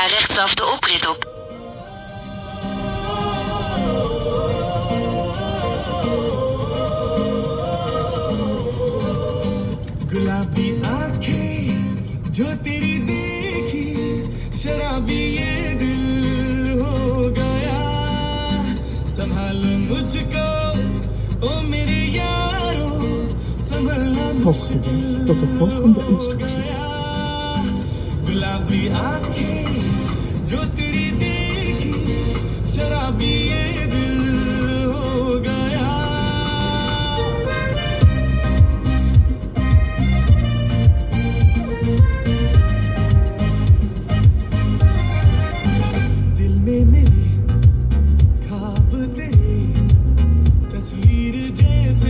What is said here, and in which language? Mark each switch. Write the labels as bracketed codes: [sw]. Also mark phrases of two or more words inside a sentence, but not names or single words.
[nl] rechtsaf de oprit op. [hi] गुलाबी आंखें जो तेरी देखी शराबी ये दिल हो गया संभालो मुझको ओ मेरे यारो संभलना [nl] Volg de weg tot de volgende instructie. [hi] गुलाबी आंखें जो तेरी देखी शराबी ये दिल हो गया दिल में मेरे ख्वाब तेरे तस्वीर जैसे